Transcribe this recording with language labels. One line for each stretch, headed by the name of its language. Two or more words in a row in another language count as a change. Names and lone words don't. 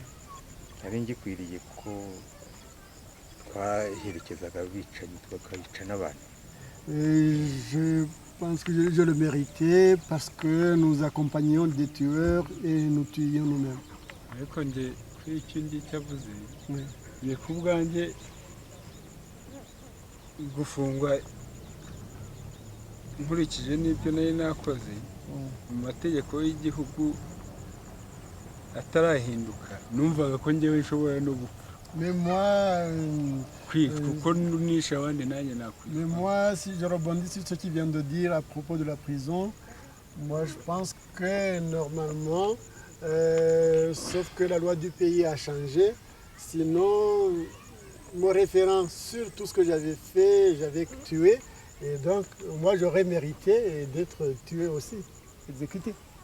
Kinyarwanda: nari ngikwiriye ko twaherekezaga abicanyi tukabica n'abantu.
French: Je pense que je le méritais parce que nous accompagnions des tueurs et nous tuions nous-mêmes.
Kinyarwanda: ariko njye kuri icyo ngicyo avuze
French: Oui.
Kinyarwanda: njye ku bwanjye gufungwa nkurikije n'ibyo nari nakoze mu mategeko y'igihugu atarahinduka numvaga ko njyewe nshobora no gupfa.
French: Mais moi,
Kinyarwanda: kuko nishe abandi nanjye nakwiye.
French: mais moi, si je rebondis sur ce qu'il vient de dire à propos de la prison, moi je pense que normalement, sauf que la loi du pays a changé, sinon, me référant sur tout ce que j'avais fait, j'avais tué, et donc moi j'aurais mérité d'être tué aussi, exécuté.